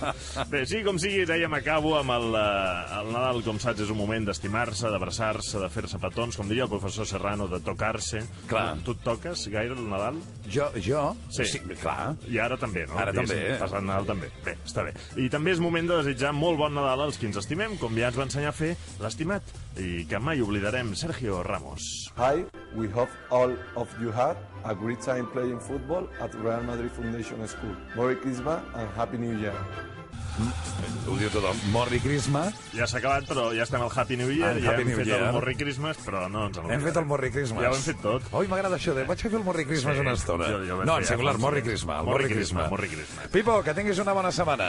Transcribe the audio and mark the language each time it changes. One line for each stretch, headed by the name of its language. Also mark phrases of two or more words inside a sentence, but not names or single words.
Catalan: Bé, sí, com sigui, dèiem, acabo amb el Nadal, com saps, és un moment d'estimar-se, d'abraçar-se, de fer-se petons, com diria el professor Serrano, de tocar-se. Clar. Tu et toques gaire el Nadal? Jo? Sí, clar. I ara també, no? Ara també. Passat Nadal també. Bé, està bé. I també és moment de desitjar molt bon Nadal als qui ens estimem, com ja ens va ensenyar a fer l'estimat, i que mai oblidarem, Sergio Ramos.
English: Hi, we hope all of you had a great time playing football at Real Madrid Foundation School. Merry Christmas and Happy New Year.
Catalan: Ho diu tothom.
English: Merry Christmas.
Catalan: Ja s'ha acabat, però ja estem al
English: Happy New Year.
Catalan: Ja hem fet el
English: Merry Christmas,
Catalan: però no ens en hem fet el
English: Merry Christmas.
Catalan: Ja ho hem fet tot. Oi, m'agrada això, vaig fer el
English: Merry Christmas
Catalan: una estona. No, en singular,
English: Merry Christmas. Merry Christmas.
Catalan: Pipo, que tinguis una bona setmana.